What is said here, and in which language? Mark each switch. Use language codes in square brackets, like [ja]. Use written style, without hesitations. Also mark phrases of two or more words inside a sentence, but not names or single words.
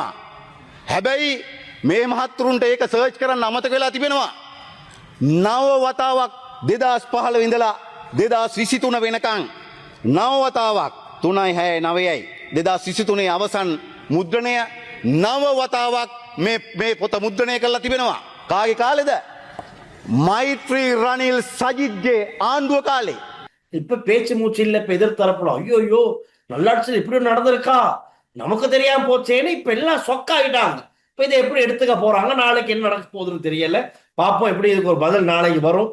[si] හැබැයි මේ මහත්තුරුන්ට ඒක සර්ච් කරන්න අමතක වෙලා තිබෙනවා. නව වතාවක් 2015 ඉඳලා 2023 වෙනකන් නව වතාවක් 3.6 9යි 2023 අවසන් මුද්‍රණය නව වතාවක් මේ පොත මුද්‍රණය කරලා තිබෙනවා. කාගේ කාලෙද? මෛත්‍රී රනිල් සජිත්ගේ ආණ්ඩුව කාලේ. [ta] இப்ப பேச்சு மூச்சு இல்ல. இப்ப எதிர்த்தரப்புல ஐயோ நல்லாட்சியில் இப்படி நடந்திருக்கா, நமக்கு தெரியாம போச்சேன்னு இப்ப எல்லாம் சொக்காயிட்டாங்க. இப்ப இதை எப்படி எடுத்துக்க போறாங்க, நாளைக்கு என்ன நடக்க போகுதுன்னு தெரியல. பாப்போம் எப்படி இதுக்கு ஒரு பதில் நாளைக்கு வரும்.